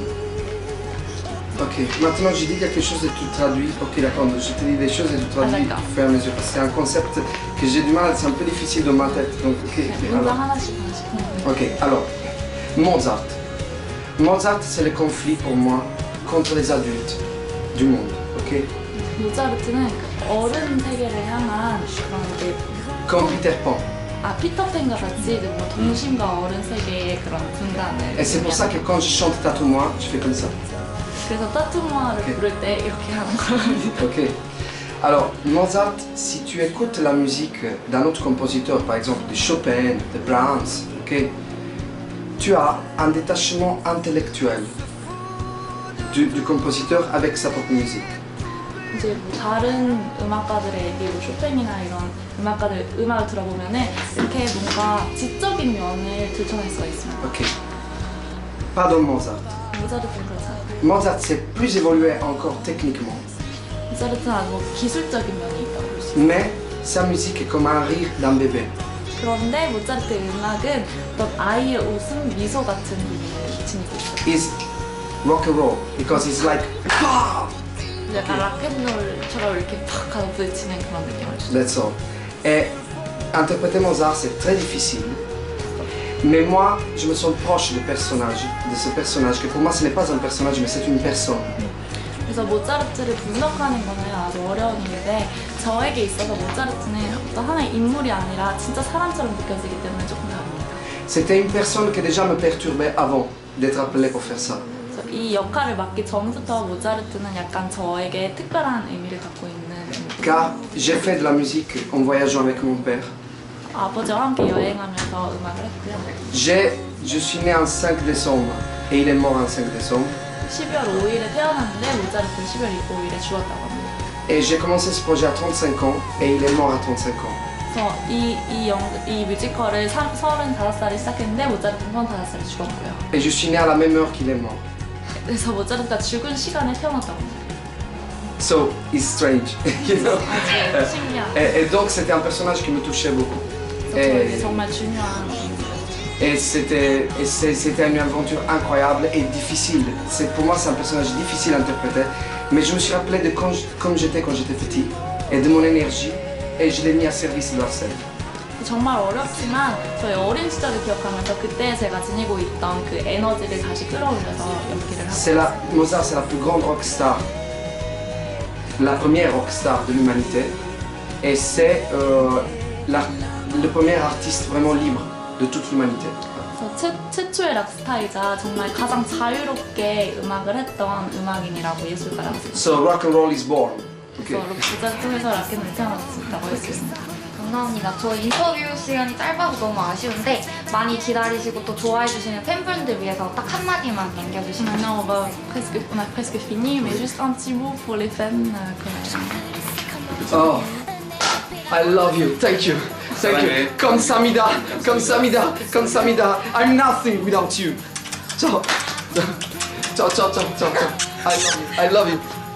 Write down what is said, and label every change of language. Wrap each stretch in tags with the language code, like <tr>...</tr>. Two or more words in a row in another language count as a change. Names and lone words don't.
<fr>Ok, maintenant je dis quelque chose et tu traduis. Ok, d'accord, je te dis des choses et tu traduis au fur et à mesure. C'est un concept que j'ai du mal, c'est un peu difficile dans ma tête. Donc, alors, Mozart. Mozart, c'est le conflit pour moi contre les adultes du monde. Ok?</fr> <ko>모차르트는 어른 세계를 향한 그런 게</ko> <fr>Comme Peter Pan.</fr> <ko>피터팬과 같이 뭐 동심과 어른 세계의 그런 분단을.</ko> <fr>Et c'est pour ça que quand je chante Tatoue-moi, je fais comme ça.</fr> <ko>그래서 따투모아를 부를 때 이렇게 하는 거예요.</ko> <fr>Ok. Alors, Mozart, si tu écoutes la musique d'un autre compositeur, par exemple de Chopin, de Brahms, ok, tu as un détachement intellectuel du compositeur avec sa propre musique.</fr> <ko>이제 뭐 다른 음악가들의 얘기, 뭐 쇼팽이나 이런 음악을 들어보면은 이렇게 뭔가 지적인 면을 들춰낼 수가 있습니다.</ko> <fr>Ok. Pardon Mozart.</fr> <ko>모차르트는 그렇지 않아요.</ko> <fr>Mozart s'est plus évolué encore techniquement.</fr> <ko>모차르트는 아주 뭐 기술적인 면이 있다고 볼 수 있어요.</ko> <fr>Mais sa musique est comme un rire d'un bébé.</fr> <ko>그런데 모차르트의 음악은 어떤 아이의 웃음, 미소 같은 부분을 지니고 있어요.</ko> <en>It's rock and roll because it's like</en> <ko>약간 락앤롤처럼 이렇게 팍 하고 부딪히는 그런 느낌을 주죠.</ko> <en>That's all.</en> <fr>Et interpréter Mozart c'est très difficile. Mais moi, je me sens proche de ce personnage, que pour moi ce n'est pas un personnage mais c'est une personne.</fr> <ko>그래서 모차르트를 분석하는 거는 아주 어려운 일인데 저에게 있어서 모차르트는 어떤 하나의 인물이 아니라 진짜 사람처럼 느껴지기 때문에 조금 다릅니다.</ko> <fr>C'était une personne qui déjà me perturbait avant d'être appelé pour faire ça.</fr> <ko>그래서 이 역할을 맡기 전부터 모차르트는 약간 저에게 특별한 의미를 갖고 있는</ko> <fr>Car j'ai fait de la musique en voyageant avec mon père.</fr> <ko>아버지와 함께 여행하면서 음악을 했고요.</ko> <fr>Je suis né en 5 décembre et il est mort en 5 décembre.</fr> <ko>12월 5일에 태어났는데 모차르트는 12월 5일에 죽었다고 합니다.</ko> <fr>Et j'ai commencé ce projet à 35 ans et il est mort à 35 ans.</fr> <ko>그래서 이 뮤지컬을 35살에 시작했는데 모차르트는 35살에 죽었고요.</ko> <fr>Et je suis né à la même heure qu'il est mort.</fr> <ko>그래서 모차르트가 죽은 시간에 태어났다고 합니다.</ko> <en>So, it's strange, you know.</en> <ko>아주 신기한.</ko> <fr>Et donc c'était un personnage qui me touchait beaucoup.</fr> <ko>저에게 정말 중요한 인물이었죠.</ko> <fr>Et c'était une aventure incroyable et difficile. Pour moi, c'est un personnage difficile à interpréter. Mais je me suis rappelé de comme j'étais quand j'étais petit et de mon énergie et je l'ai mis à service de la scène.</fr> <ko>정말 어렵지만 저희 어린 시절을 기억하면서 그때 제가 지니고 있던 그 에너지를 다시 끌어올려서 연기를 하고</ko> <fr>Mozart, c'est la plus grande rockstar, la première rockstar de l'humanité et c'est le premier artiste vraiment libre de toute l'humanité.</fr> <ko>최초의 락스타이자 정말 가장 자유롭게 음악을 했던 음악인이라고 예술가라고</ko> <en>So rock and roll is born.</en> <ko>그래서 록부자 쪽에서 락앤롤이 태어났다고 할 수 있습니다. 감사합니다. 저 인터뷰 시간이 짧아서 너무 아쉬운데 많이 기다리시고 또 좋아해주시는 팬분들 위해서 딱 한마디만 남겨주시면</ko> <fr>Maintenant on a presque fini, mais juste un petit mot pour les fans.</fr> <en>Oh, I love you. Thank you. Thank you.</en> <ko>Kamsamida. 감사합니다. 감사합니다.</ko> <en>I'm nothing without you.</en> <it>Ciao. Ciao, ciao, ciao, ciao, ciao.</it> <en>I love you.</en>